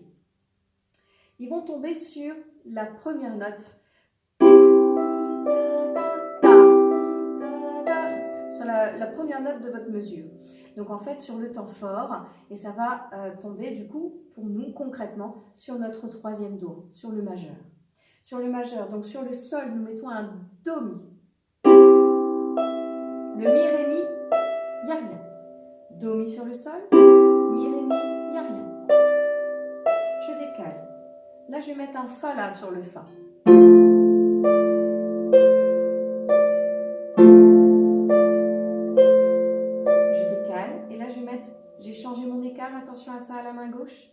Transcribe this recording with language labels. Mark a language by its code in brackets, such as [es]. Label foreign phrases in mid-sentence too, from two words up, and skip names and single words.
[fr] Ils vont tomber sur la première note, sur la première note de votre mesure. Donc en fait sur le temps fort, et ça va tomber du coup pour nous concrètement sur notre troisième do, sur le majeur. Sur le majeur, donc sur le sol, nous mettons un do mi. Le mi ré mi, il n'y a rien. Do mi sur le sol, mi ré mi, il n'y a rien. Je décale. Là, je vais mettre un fa là sur le fa. Je décale. Et là, je vais mettre, j'ai changé mon écart, attention à ça à la main gauche.